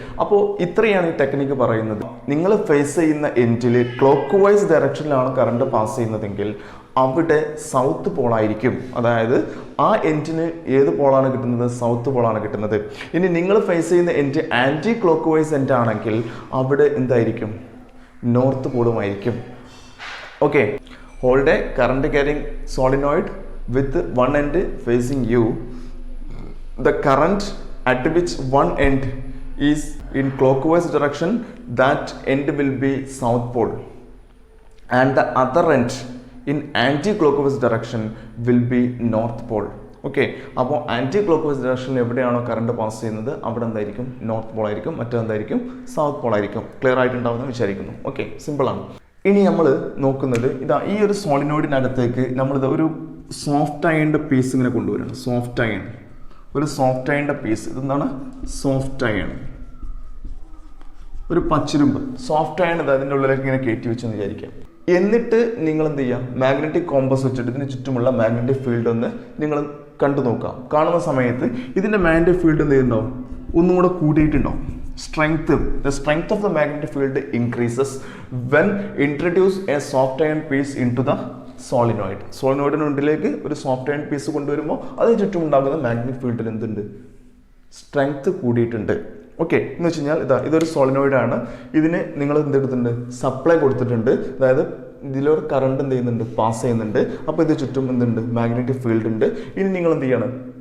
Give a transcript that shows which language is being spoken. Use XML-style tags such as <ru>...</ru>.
<ml>അപ്പോൾ ഇത്രയാണ് ഈ ടെക്നിക്ക് പറയുന്നത്. നിങ്ങൾ ഫേസ് ചെയ്യുന്ന എൻഡിൽ ക്ലോക്ക് വൈസ് ഡയറക്ഷനിലാണ് കറണ്ട് പാസ് ചെയ്യുന്നതെങ്കിൽ അവിടെ സൗത്ത് പോളായിരിക്കും. അതായത് ആ എൻഡിന് ഏത് പോളാണ് കിട്ടുന്നത്? സൗത്ത് പോളാണ് കിട്ടുന്നത്. ഇനി നിങ്ങൾ ഫേസ് ചെയ്യുന്ന end anti clock vice end ആണെങ്കിൽ അവിടെ എന്തായിരിക്കും? North പോളുമായിരിക്കും. Okay.</ml> <en>Hold a current carrying solenoid with one end facing you. The current at which one end is in clockwise direction, that end will be south pole, and the other end in anti-clockwise direction will be north pole. Okay.</en> <ml>അപ്പോൾ anti clock vice ഡയറക്ഷനിൽ എവിടെയാണോ current pass ചെയ്യുന്നത് അവിടെ എന്തായിരിക്കും? North Paul ആയിരിക്കും. മറ്റെന്തായിരിക്കും? South Paul ആയിരിക്കും. Clear ആയിട്ടുണ്ടാവുമെന്ന് വിചാരിക്കുന്നു. Okay, സിമ്പിളാണ്. ഇനി നമ്മൾ നോക്കുന്നത് ഇതാ ഈ ഒരു സോളിനോയിഡിനകത്തേക്ക് നമ്മളിത് ഒരു സോഫ്റ്റ് അയണിൻ്റെ പീസ് ഇങ്ങനെ കൊണ്ടുവരണം. സോഫ്റ്റ് അയൺ, ഒരു സോഫ്റ്റ് അയണിൻ്റെ പീസ്. ഇതെന്താണ്? സോഫ്റ്റ് അയൺ, ഒരു പച്ചിരുമ്പ്. സോഫ്റ്റ് അയൺ ഇത് അതിൻ്റെ ഉള്ളിലേക്ക് ഇങ്ങനെ കയറ്റി വെച്ചെന്ന് വിചാരിക്കാം. എന്നിട്ട് നിങ്ങൾ എന്ത് ചെയ്യുക? മാഗ്നറ്റിക് കോമ്പസ് വെച്ചിട്ട് ഇതിന് ചുറ്റുമുള്ള മാഗ്നറ്റിക് ഫീൽഡ് ഒന്ന് നിങ്ങൾ കണ്ടു നോക്കാം. കാണുന്ന സമയത്ത് ഇതിൻ്റെ മാഗ്നറ്റിക് ഫീൽഡ് എന്ത് ചെയ്യുന്നുണ്ടാവും? ഒന്നും കൂടെ കൂടിയിട്ടുണ്ടാവും.</ml> <en>The strength of the magnetic field increases when introduce a soft iron piece into the solenoid.</en> <ml>സോളിനോയിഡിനുള്ളിലേക്ക് ഒരു സോഫ്റ്റ് അയൺ പീസ് കൊണ്ടുവരുമ്പോൾ അതിന് ചുറ്റും ഉണ്ടാകുന്ന മാഗ്നറ്റിക് ഫീൽഡിൽ എന്തുണ്ട്? സ്ട്രെങ്ത് കൂടിയിട്ടുണ്ട്. ഓക്കെ. എന്ന് വെച്ച് കഴിഞ്ഞാൽ ഇതൊരു സോളിനോയിഡാണ്. ഇതിന് നിങ്ങൾ എന്തെടുത്തിട്ടുണ്ട്? സപ്ലൈ കൊടുത്തിട്ടുണ്ട്. അതായത് ഇതിലൊരു കറണ്ട് എന്ത് ചെയ്യുന്നുണ്ട്? പാസ് ചെയ്യുന്നുണ്ട്. അപ്പോൾ ഇത് ചുറ്റും എന്തുണ്ട്? മാഗ്നറ്റിക് ഫീൽഡ് ഉണ്ട്. ഇനി നിങ്ങൾ എന്ത് ചെയ്യണം?</ml>